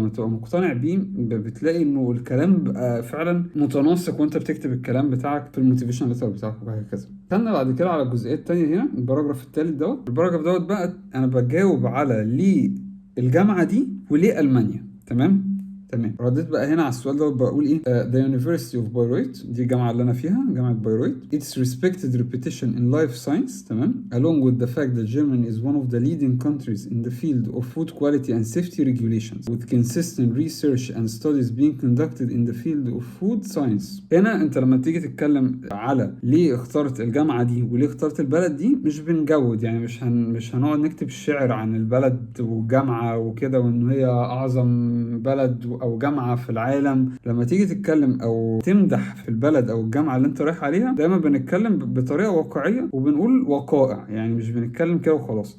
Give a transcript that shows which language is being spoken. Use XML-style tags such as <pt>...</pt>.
<ar>لما تبقى مقتنع بيه بتلاقي انه الكلام بقى فعلا متناسق وانت بتكتب الكلام بتاعك في الموتيفيشن ليتر بتاعك وهكذا. استنى بعد كده على الجزئية التانية هنا، الباراجراف التالت دوت. الباراجراف دوت بقى انا بجاوب على ليه الجامعة دي وليه ألمانيا. تمام. رديت بقى هنا على السؤال ده بقول ايه: The University of Bayreuth دي الجامعة اللي أنا فيها، جامعة بايرويت.</ar> <en>Its respected reputation in life science.</en> <ar>تمام.</ar> <en>Along with the fact that Germany is one of the leading countries in the field of food quality and safety regulations with consistent research and studies being conducted in the field of food science.</en> <ar>هنا انت لما تيجي تتكلم على ليه اخترت الجامعة دي وليه اخترت البلد دي مش بنجود، يعني مش هنقعد نكتب الشعر عن البلد والجامعة وكده وان هي اعظم بلد او جامعه في العالم، لما تيجي تتكلم او تمدح في البلد او الجامعه اللي انت رايح عليها، دايما بنتكلم بطريقه واقعيه وبنقول وقائع، يعني مش بنتكلم كده وخلاص.</ar>